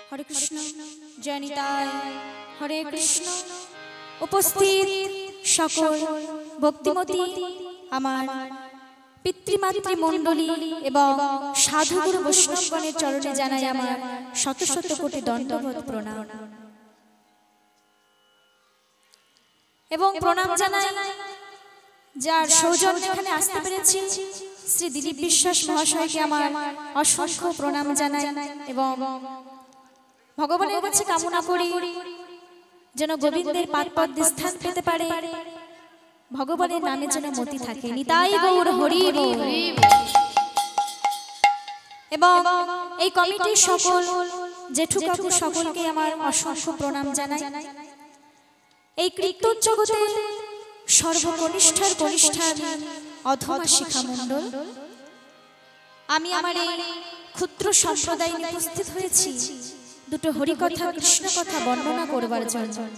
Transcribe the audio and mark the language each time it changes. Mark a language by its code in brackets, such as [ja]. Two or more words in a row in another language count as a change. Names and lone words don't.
[bn] হরে কৃষ্ণ জয় নিতাই হরে কৃষ্ণ উপস্থিত সকল ভক্তিমতী আমার পিতৃমাতৃ মণ্ডলী এবং সাধুগুরু বৈষ্ণবগণের চরণে জানাই আমার শত শত কোটি দণ্ডবত প্রণাম এবং প্রণাম জানাই যার সৌজন্যে এখানে আসতে পেরেছি শ্রী দিলীপ বিশ্বাস মহাশয় কে আমার অসংখ্য প্রণাম জানাই এবং ভগবানের কাছে কামনা করি যেন গোবিন্দের পাদপদ্মে স্থান পেতে পারে ভগবানের নামে যেন মতি থাকে নিতাই গৌর হরি বোল এবং এই কমিটির সকল জেঠু কাকু সকলকে আমার অসংখ্য প্রণাম জানাই। এই কীর্তন জগতে সর্বকনিষ্ঠার কনিষ্ঠা অধমা শিখা মণ্ডল আমি আমার এই ক্ষুদ্র সম্প্রদায় নিয়ে উপস্থিত হয়েছি দুটো হরি কথা কৃষ্ণ কথা বর্ণনা করবার জন্য।